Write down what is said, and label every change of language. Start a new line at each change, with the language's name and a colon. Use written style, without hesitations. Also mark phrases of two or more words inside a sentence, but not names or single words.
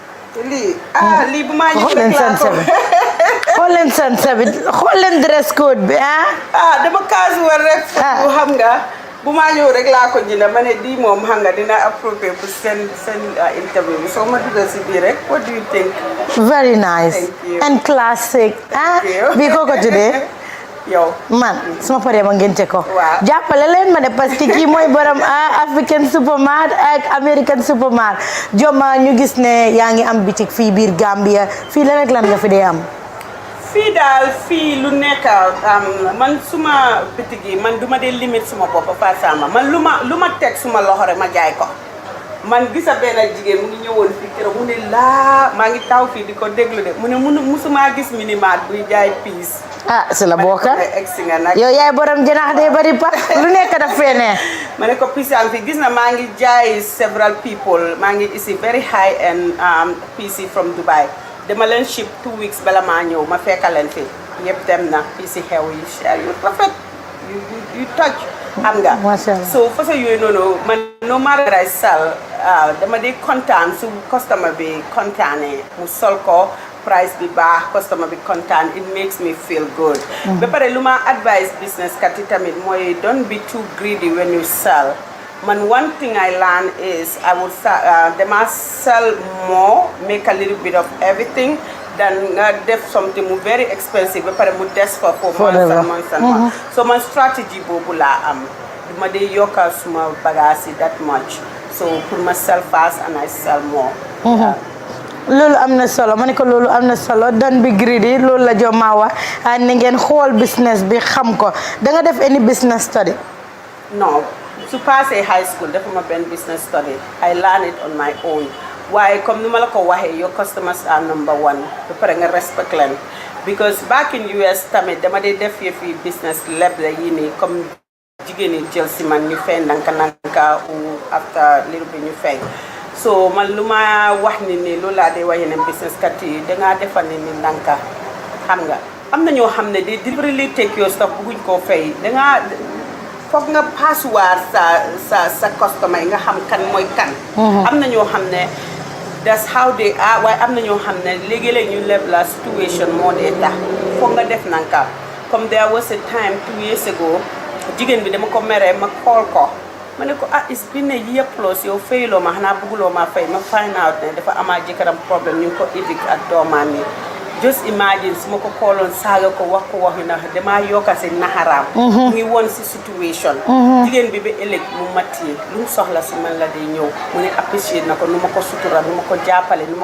Wolof: lii bu maa ñëw xool leen sanse bi xool leen sanse bi xool leen
English: dress code
Wolof: bi dama casual rek bu xam nga bu maa ñëw rek laa ko jënd ma ne di moom xam nga dina appropriate pour seen interview bi soo ma dugal si biir rek
English: what do you think? Very nice. Thank you. And classic.
Wolof: Bii koo ko tuddee yow man suma paree ma ngénte ko waaw jàppale leen ma de
French: parce que
Wolof: kii mooy borom
English: African supermarket
Wolof: ak
English: American supermarket
Wolof: Joma ñu gis ne yaa ngi am bitik fii biir Gambia fii lan ak lan nga fi dee am fii daal fii lu nekk man suma bitig yi man duma dee limite suma bopp fa Samba man lu ma teg suma loxo rek ma jaay ko man gisa benn jigéen mu ngi ñëwoon fii keroog mu ne maa ngi taw fii di ko déglu de mu ne musuma gis minimat buy jaay piis si la bokka egsi nga nag yow yaay borom janax day bari pa lu nekk daf fee ne ma ne ko piis am fii gis na maa ngi jaay
English: several people
Wolof: maa ngi isi
English: very high end piis from Dubai
Wolof: dama leen ship
English: 2 weeks
Wolof: bala maa ñëw ma fekka leen fi yëpp dem na piis xew yi cher yu rafet yu toj xam nga so façon yooyu noonu man
English: no matter I sell
Wolof: dama di kontaan su customer bi kontaanee mu sol ko price bi baax customer bi kontaan
English: it makes me feel good
Wolof: ba pare lu ma advice business kat yi tamit mooy
English: don't be too greedy when you sell man one thing I learned is I would dama sell more make a little bit of everything
Wolof: than nga def
English: something mu very expensive
Wolof: ba pare mu des
English: for months and months so
Wolof: man strategy boobu laa am duma dee yokkal suma bagage yi
English: that much
Wolof: so pour ma
English: sell fast and I sell more
Wolof: loolu am na solo ma ne ko loolu am na solo
English: don't be greedy
Wolof: loolu la Joma wax ni ngeen xool business bi xam ko da nga def
English: any business study
Wolof: non su passé
English: high school
Wolof: defuma benn
English: business study I learn it on my own
Wolof: waaye
French: comme ni
Wolof: ma la ko waxee
English: your customers are number one
Wolof: ba pare nga respect leen because
English: back in US
Wolof: tamit dama dee def yëfi business leb la yii nii comme jigéen ñi jël si man ñu fay nanka ou
English: after little bit
Wolof: ñu fay so man lu ma wax ni loolu laa dee wax yeneen business kat yi dangaa defal ni nanka xam nga am na ñoo xam ne
English: they deliberately take your stuff
Wolof: bëgguñ koo fay dangaa foog nga passoir sa customer yi nga xam kan mooy kan am na ñoo xam ne
English: that's how they are
Wolof: waaye am na ñoo xam ne léegi-léeg ñu leb la situation moo dee tax foog nga def nanka comme
English: there was a time 2 years ago
Wolof: jigéen bi dama ko meree ma call ko ma ne ko
English: it's been a year plus
Wolof: yow fayloo ma xanaa bëgguloo ma fay ma find out ne dafa amaa jëkkëram problème ñu ngi ko évict ak doomaam yi
English: just imagine
Wolof: su ma ko kooloon saaga ko wax yu na damaa yokka si naxaraam mu ngi woon si situation jigéen bi ba ëllëg mu matti lu mu soxla si man la day ñëw mu ne apprécier na ko nu ma ko sutura nu ma ko jàppale nu ma